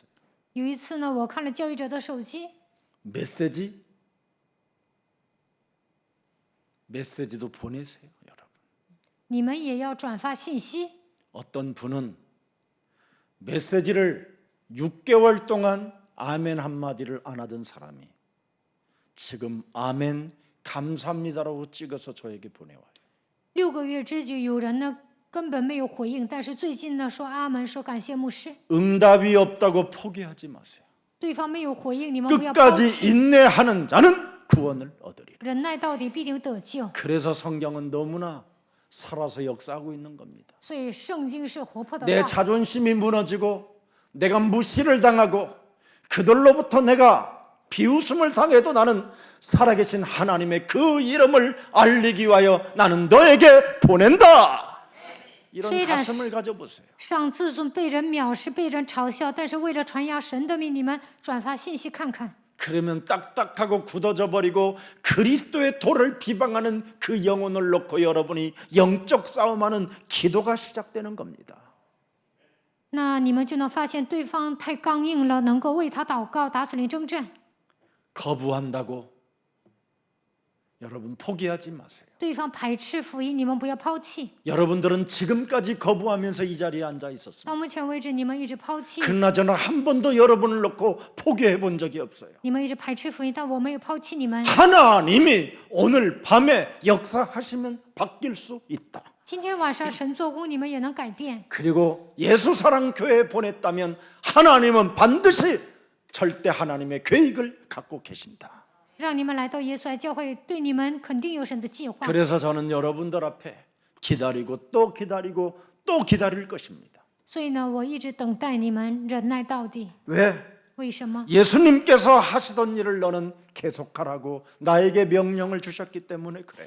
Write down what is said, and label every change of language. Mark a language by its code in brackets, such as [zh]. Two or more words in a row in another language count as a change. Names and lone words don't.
[zh] 有一次呢，我看了教育者的手机， [ko] 메시지도 보내세요, 여러분. [zh] 你们也要转发信息。 [ko] 어떤 분은 메시지를 6개월 동안 아멘 한마디를 안 하던 사람이 지금 아멘 감사합니다라고 찍어서 저에게 보내와요. [zh] 6 个月之久，有人呢根本没有回应，但是最近呢说阿门，说感谢牧师。 [ko] 응답이 없다고 포기하지 마세요. [zh] 对方没有回应，你们不要抛 [ko] 끝까지 [zh] 弃， [ko] 인내하는 자는 구원을 얻으리라. [zh] 忍耐到底必定得救。 [ko] 그래서 성경은 너무나 살아서 역사하고 있는 겁니다. [zh] 所以圣经是活泼的 [ko] 내 [zh] 话。 [ko] 자존심이 무너지고 내가 무시를 당하고 그들로부터 내가 비웃음을 당해도 나는 살아계신 하나님의 그 이름을 알리기 위하여 나는 너에게 보낸다. 이런 [zh] 虽然 [ko] 가슴을 가져보세요. [zh] 上自尊，被人藐视，被人嘲笑，但是为了传扬神的名，你们转发信息看看。 [ko] 그러면 딱딱하고 굳어져 버리고 그리스도의 도를 비방하는 그 영혼을 놓고 여러분이 영적 싸움하는 기도가 시작되는 겁니다. [zh] 那你们就能发现对方太刚硬了，能够为他祷告，打属灵征战。 [ko] 거부한다고 여러분 포기하지 마세요. [zh] 对方排斥福音，你们不要抛弃。 [ko] 여러분들은 지금까지 거부하면서 이 자리에 앉아 있었습니다. [zh] 到目前为止，你们一直抛弃， [ko] 그나저나 한 번도 여러분을 놓고 포기해 본 적이 없어요. [zh] 你们一直排斥福音，但我没有抛弃你们。 [ko] 하나님이 오늘 밤에 역사하시면 바뀔 수 있다. [zh] 今天晚上神做工，你们也能改变。 [ko] 그리고 예수사랑 교회에 보냈다면 하나님은 반드시 절대 하나님의 계획을 갖고 계신다. [zh] 让你们来到耶稣爱教会，对你们肯定有神的计划。 [ko] 그래서 저는 여러분들 앞에 기다리고 또 기다리고 또 기다릴 것입니다. [zh] 所以呢，我一直等待你们，忍耐到底。 [ko] 왜? [zh] 为什么？ [ko] 예수님께서 하시던 일을 너는 계속하라고 나에게 명령을 주셨기 때문에 그래요.